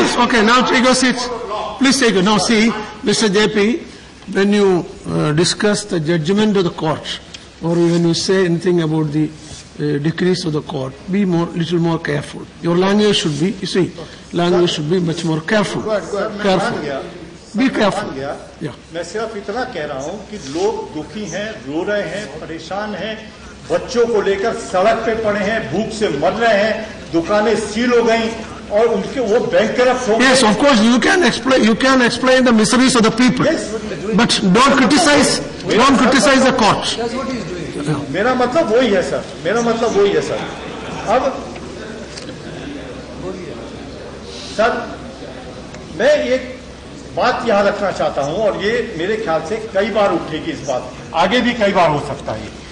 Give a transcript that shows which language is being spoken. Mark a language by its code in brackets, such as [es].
[en] Yes, okay, now take your seat. Please take it. Now see, Mr. JP, when you discuss the judgment of the court, or when you say anything about the decrees of the court, be little more careful. Your language should be, you see, language should be much more careful. Careful. Be careful. Yeah. [hi] मैं सिर्फ इतना कह रहा हूं कि लोग दुखी हैं, रो रहे हैं, परेशान हैं, बच्चों को लेकर सड़क पे पड़े हैं, भूख से मर रहे हैं, दुकानें सील हो गई और उनके वो बैंकरप्ट हो गए। [en] Yes, of course, you can explain the miseries of the people, Yes. but don't criticize the court. [hi] मेरा मतलब वही है सर, मेरा मतलब वही है सर। अब सर मैं एक बात यहां रखना चाहता हूं और ये मेरे ख्याल से कई बार उठेगी इस बात, आगे भी कई बार हो सकता है।